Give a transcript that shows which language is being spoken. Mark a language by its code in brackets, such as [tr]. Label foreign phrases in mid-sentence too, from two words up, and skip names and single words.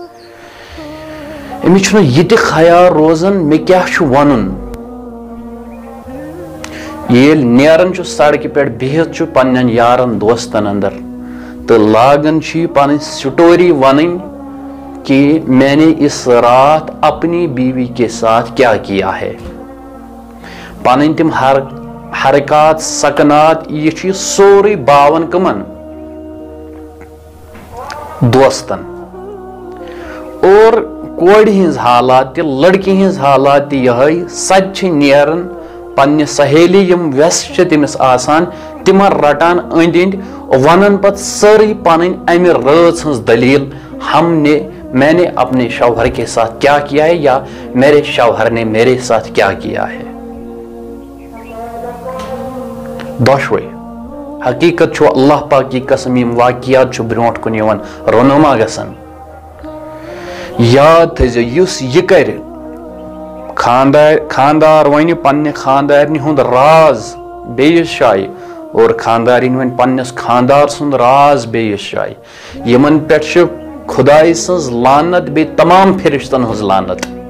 [ks] أمِس چھُنہٕ یہِ تہِ خیال روزان مےٚ کیٛاہ چھُ وَنُن. ییٚلہِ نیران چھُ سڑکہِ پٮ۪ٹھ بِہِتھ چھُ پننٮ۪ن یارن دوستن اندر تہٕ لاگان چھُ یہِ پنٕنۍ سٹوری ونٕنۍ [ur] کہ میں نے اس رات اپنی بیوی کے ساتھ کیا کیا ہے. [ks] پنٕنۍ تِم حرکات سکنات یہ چھُ سورُے باوان کٕمن دوستن. اور کورِ ہِنٛز حالات تہِ لڑکی ہِنٛز حالات تہِ یِہے سۄ تہِ چھِ نیران پننہِ سہیلی یم ویسہٕ چھِ تٔمِس آسان تِمن رٹان أنٛدۍ أنٛدۍ ونان پتہٕ سٲرٕے پنٕنۍ امہِ رٲژ ہٕنٛز دلیٖل [ur] میں نے اپنے شوہر کے ساتھ کیا کیا ہے یا میرے شوہر نے میرے ساتھ کیا کیا ہے. [ks] دۄشوے حقیقت چھُ [ur] اللہ پاک کی قسم [ks] یم واقعات چھُ برونٛٹھ کُن یِوان رونما گژھان. یاد تھٲیزیو یُس یہِ کرِ خاندار ونہِ پننہِ خاندارنہِ ہُنٛد راز بیٚیِس جایہِ اور خاندارِنۍ ونہِ پننِس خاندار سُنٛد راز بیٚیِس جایہِ یِمن پٮ۪ٹھ چھِ خداے سٕنٛز لعنت بیٚیہِ تمام فرشتن ہٕنٛز لعنت.